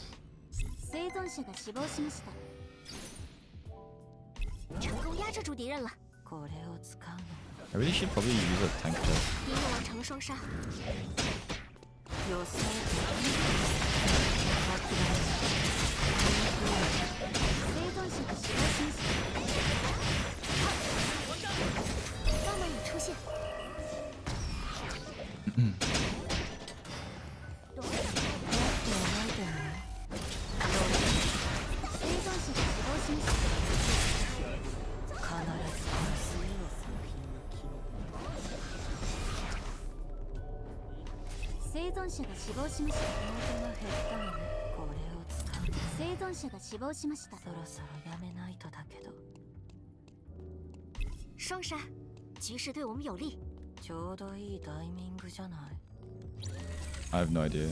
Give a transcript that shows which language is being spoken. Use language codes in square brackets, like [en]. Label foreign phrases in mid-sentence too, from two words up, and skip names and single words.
[ja] 生存者が死亡しました。 [zh] 成功压制住敌人了。 [ja] これを使うの [en] I really should probably use a tank chest. [zh] 敌人完成了双杀。 [ja] 予想生存者が死亡しました。 [zh] 浪漫已出现。 [ja] 生存者が死亡しました。必ず生存者が死亡しました。仕事が減ったのねこれを使う生存者が死亡しました。そろそろやめないとだけど [zh] 双杀，局势对我们有利。 [ja] ちょうどいいタイミングじゃない [en] I have no idea.